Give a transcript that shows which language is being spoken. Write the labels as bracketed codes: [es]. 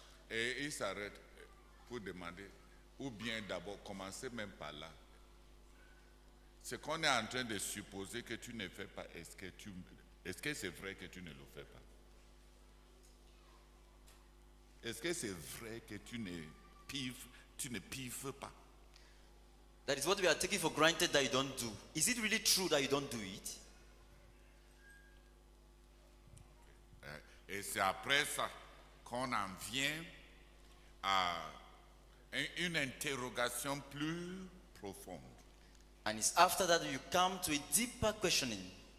[fr] Et il s'arrête pour demander, ou bien d'abord commencer même par là. Ce qu'on est en train de supposer que tu ne fais pas, est-ce que c'est vrai que tu ne le fais pas? Est-ce que c'est vrai que tu ne piffes pas? [en] That is what we are taking for granted that you don't do. Is it really true that you don't do it? [fr] Et c'est après ça qu'on en vient à une interrogation plus profonde. [en] And it's after that you come to a deeper questioning.